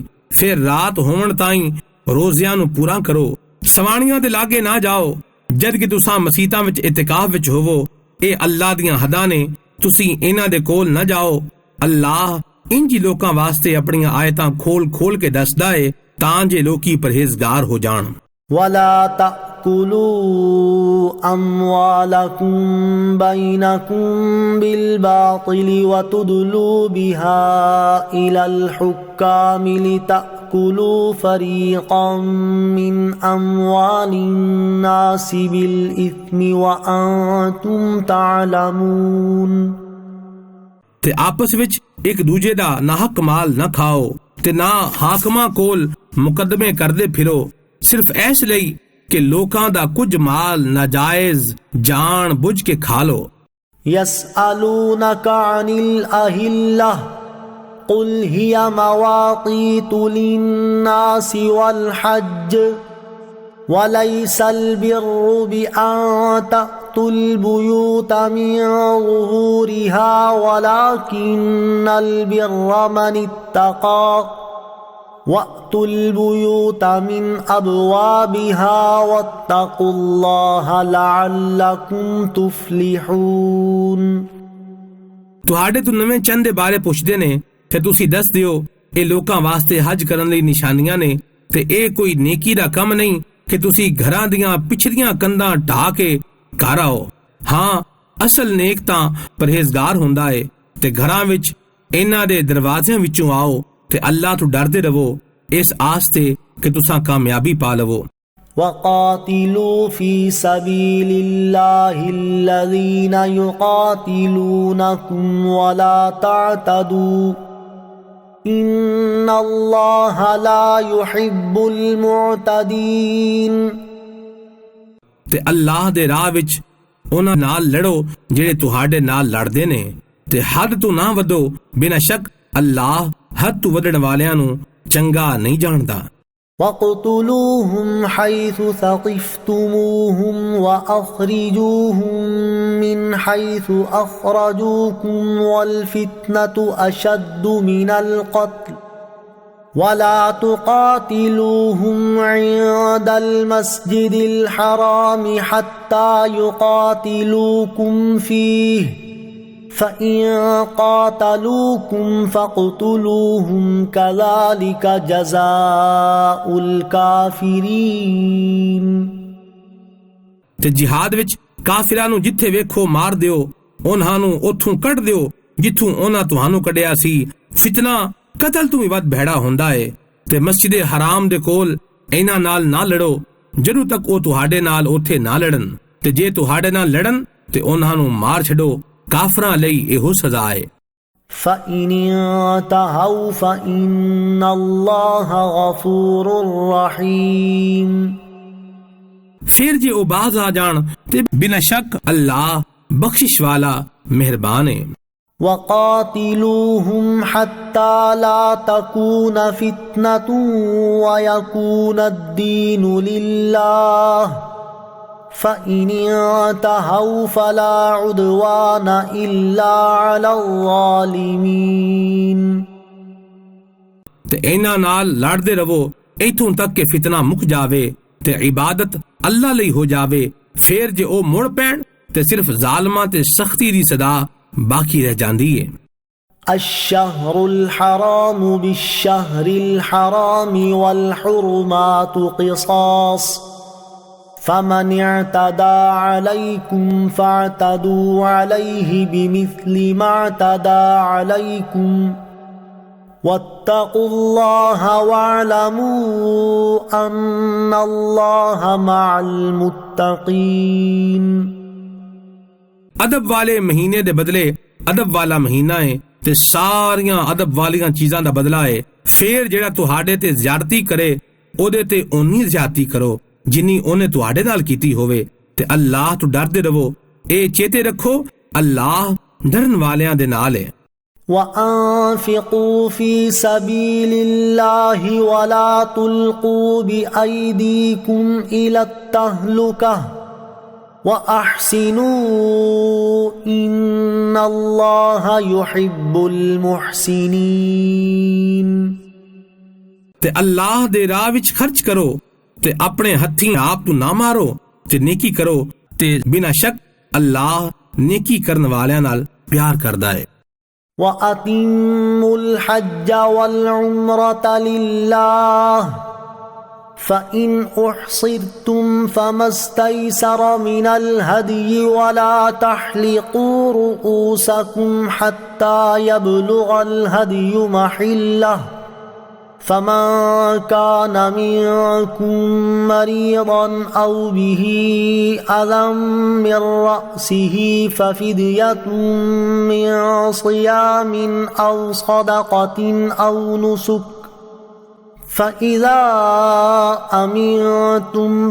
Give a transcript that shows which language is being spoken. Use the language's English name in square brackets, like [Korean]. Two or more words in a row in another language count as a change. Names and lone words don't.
[Punjabi] ਫਿਰ ਰਾਤ ਹੋਣ ਤਾਈਂ ਰੋਜ਼ਿਆਂ ਨੂੰ ਪੂਰਾ ਕਰੋ। ਸਵਾਣੀਆਂ ਦੇ ਲਾਗੇ ਨਾ ਜਾਓ ਜਦ ਕਿ ਤੁਸੀਂ ਮਸੀਤਾਂ ਵਿੱਚ ਇਤਿਕਾਫ ਵਿੱਚ ਹੋਵੋ। ਇਹ ਅੱਲਾਹ ਦੀਆਂ ਹੱਦਾਂ ਨੇ, ਤੁਸੀਂ ਇਹਨਾਂ ਦੇ ਕੋਲ ਨਾ ਜਾਓ। ਅੱਲਾਹ ਇੰਜੀ ਲੋਕਾਂ ਵਾਸਤੇ ਆਪਣੀਆਂ ਆਇਤਾਂ ਖੋਲ ਖੋਲ ਕੇ ਦੱਸਦਾ ਏ ਤਾਂ ਜੇ ਲੋਕੀ ਪਰਹੇਜ਼ਗਾਰ ਹੋ ਜਾਣ। [Arabic] وَلَا تَأْكُلُوا أَمْوَالَكُمْ بَيْنَكُمْ بِالْبَاطِلِ وَتُدْلُوا بِهَا إِلَى الْحُكَّامِ لِتَأْكُلُوا فَرِيقًا مِّنْ أَمْوَالِ النَّاسِ بِالْإِثْمِ وَأَنْتُمْ تعلمون۔ [Punjabi] ਤੇ ਆਪਸ ਵਿੱਚ ਇੱਕ ਦੂਜੇ ਦਾ ਨਾਹਕ ਮਾਲ ਨਾ ਖਾਓ ਤੇ ਨਾ ਹਾਕਮਾਂ ਕੋਲ ਮੁਕੱਦਮੇ ਕਰਦੇ ਫਿਰੋ ਸਿਰਫ ਇਸ ਲਈ ਕਿ ਲੋਕਾਂ ਦਾ ਕੁਝ ਮਾਲ ਨਾਜਾਇਜ਼ ਜਾਣ ਬੁੱਝ ਕੇ ਖਾ ਲੋ۔ [Arabic] يَسْأَلُونَكَ عَنِ الْأَهِلَّةِ قُلْ هِيَ مَوَاقِيتُ لِلنَّاسِ وَالْحَجِّ وَلَيْسَ الْبِرُّ بِأَن تَأْتُوا الْبُيُوتَ مِن ظُهُورِهَا وَلَكِنَّ الْبِرَّ مَنِ اتَّقَى وَأْتُوا الْبُيُوتَ مِنْ أَبْوَابِهَا وَاتَّقُوا اللَّهَ لَعَلَّكُمْ تُفْلِحُونَ۔ [Punjabi] ਤੁਹਾਡੇ ਤੋਂ ਨਵੇਂ ਚੰਦ ਦੇ ਬਾਰੇ ਪੁੱਛਦੇ ਨੇ ਤੇ ਤੁਸੀਂ ਦੱਸ ਦਿਓ ਇਹ ਲੋਕਾਂ ਵਾਸਤੇ ਹਜ ਕਰਨ ਲਈ ਨਿਸ਼ਾਨੀਆਂ ਨੇ ਤੇ ਇਹ ਕੋਈ ਨੇਕੀ ਦਾ ਕੰਮ ਨਹੀਂ ਕਿ ਤੁਸੀਂ ਘਰਾਂ ਦੀਆਂ ਪਿਛਲੀਆਂ ਕੰਧਾਂ ਢਾਹ ਕੇ ਘਰ ਆਓ। ਹਾਂ, ਅਸਲ ਨੇਕ ਤਾਂ ਪਰਹੇਜ਼ਗਾਰ ਹੁੰਦਾ ਏ ਤੇ ਘਰਾਂ ਵਿੱਚ ਇਹਨਾਂ ਦੇ ਦਰਵਾਜ਼ਿਆਂ ਵਿੱਚੋਂ ਆਓ ਤੇ ਅੱਲਾਹ ਤੋਂ ਡਰਦੇ ਰਹੋ ਇਸ ਆਸ ਤੇ ਕਿ ਤੁਸੀਂ ਕਾਮਯਾਬੀ ਪਾ ਲਵੋ۔ [Arabic] وَقَاتِلُوا فِي سَبِيلِ اللَّهِ الَّذِينَ يُقَاتِلُونَكُمْ وَلَا تَعْتَدُوا إِنَّ اللَّهَ لَا يُحِبُّ الْمُعْتَدِينَ۔ [Punjabi] ਤੇ ਅੱਲਾਹ ਦੇ ਰਾਹ ਵਿੱਚ ਉਹਨਾਂ ਨਾਲ ਲੜੋ ਜਿਹੜੇ ਤੁਹਾਡੇ ਨਾਲ ਲੜਦੇ ਨੇ ਤੇ ਹੱਦ ਤੋਂ ਨਾ ਵਧੋ, ਬਿਨਾਂ ਸ਼ੱਕ ਅੱਲਾਹ ਹੱਦ ਤੋਂ ਵਧਣ ਵਾਲਿਆਂ ਨੂੰ ਚੰਗਾ ਨਹੀਂ ਜਾਣਦਾ۔ [Arabic] وَاقْتُلُوهُمْ حَيْثُ ثَقِفْتُمُوهُمْ وَأَخْرِجُوهُمْ مِنْ حَيْثُ أَخْرَجُوكُمْ وَالْفِتْنَةُ أَشَدُّ مِنَ الْقَتْلِ وَلَا تُقَاتِلُوهُمْ عِندَ الْمَسْجِدِ الْحَرَامِ حَتَّى يُقَاتِلُوكُمْ فِيهِ فَإِن قَاتَلُوكُمْ فَاقْتُلُوهُمْ كَذَلِكَ جَزَاءُ الْكَافِرِينَ۔ [Punjabi] ਤੇ ਜਿਹਾਦ ਵਿੱਚ ਕਾਫਿਰਾਂ ਨੂੰ ਜਿੱਥੇ ਵੇਖੋ ਮਾਰ ਦਿਓ, ਉਹਨਾਂ ਨੂੰ ਉੱਥੋਂ ਕੱਢ ਦਿਓ ਜਿੱਥੋਂ ਉਹਨਾਂ ਤੁਹਾਨੂੰ ਕੱਢਿਆ ਸੀ। ਫਿਤਨਾ ਕਤਲ ਤੋਂ ਵੀ ਵੱਧ ਭੈੜਾ ਹੁੰਦਾ ਏ ਤੇ ਮਸਜਿਦ ਹਰਾਮ ਦੇ ਕੋਲ ਇਹਨਾਂ ਨਾਲ ਨਾ ਲੜੋ ਜਦੋਂ ਤੱਕ ਉਹ ਤੁਹਾਡੇ ਨਾਲ ਉੱਥੇ ਨਾ ਲੜਨ ਤੇ ਜੇ ਤੁਹਾਡੇ ਨਾਲ ਲੜਨ ਤੇ ਉਹਨਾਂ ਨੂੰ ਮਾਰ ਛੱਡੋ। ਕਾਫਰਾਂ ਲਈ ਇਹੋ ਸਜ਼ਾ ਹੈ۔ [Arabic] فَإِنِ انْتَهَوْا فَإِنَّ اللَّهَ غَفُورٌ رَحِيمٌ۔ [Punjabi] پھر جے او باز آ جان تے بنا شک اللہ بخشش والا مہربان ہے۔ [Arabic] وَقَاتِلُوهُمْ حَتَّى لَا تَكُونَ فِتْنَةٌ وَيَكُونَ الدِّينُ لِلَّهِ فَإِنِ انْتَهَوْا فَلَا عُدْوَانَ إِلَّا عَلَى الظَّالِمِينَ۔ [Punjabi] تے اینا نال لڑدے رہو ایتھوں تک کہ فتنہ مک جاوے تے عبادت اللہ لئی ہو جاوے۔ پھر جے او مڑ پین تے صرف ظالماں تے سختی دی صدا باقی رہ جاندی ہے۔ [Arabic] الشہر الحرام بالشہر الحرام والحرمات قصاص فمن اعتدى عليكم فاعتدوا عليه بمثل ما اعتدى عليكم واتقوا الله واعلموا ان الله مع المتقين۔ [Punjabi] ادب والے مہینے دے بدلے ادب والا مہینہ ہے تے ساریاں ادب والیاں چیزاں دا بدلہ ہے۔ پھر جڑا تہاڈے تے زیادتی کرے او دے تے اونی زیادتی کرو جنی اونے تہاڈے نال کیتی ہوئے تے اللہ تو ڈردے رہو۔ اے چیتے رکھو اللہ ڈرن والیاں دے نال ہے۔ [Arabic] وَأَنفِقُوا فِي سَبِيلِ اللَّهِ وَلَا تُلْقُوا بِأَيْدِيكُمْ إِلَى التَّهْلُكَةِ وَأَحْسِنُوا إِنَّ اللَّهَ يُحِبُّ الْمُحْسِنِينَ۔ [Punjabi] تے اللہ دے راہ وچ خرچ کرو تے اپنے ہتھیں آپ تو نہ مارو تے نیکی کرو تے بنا شک اللہ نیکی کرن والیاں نال پیار کردا ہے۔ [Arabic] وَأَتِمُّوا الْحَجَّ وَالْعُمْرَةَ لِلَّهِ فَإِنْ أُحْصِرْتُمْ فَمَا اسْتَيْسَرَ مِنَ الْهَدْيِ وَلَا تَحْلِقُوا رُؤُوسَكُمْ حَتَّى يَبْلُغَ الْهَدْيُ مَحِلَّهُ فَمَنْ كَانَ مِنْكُمْ مَرِيضًا أَوْ بِهِ أَذًى مِنْ رَأْسِهِ فَفِدْيَةٌ مِنْ صِيَامٍ أَوْ صَدَقَةٍ أَوْ نُسُكٍ فَإِذَا أَمِنْتُمْ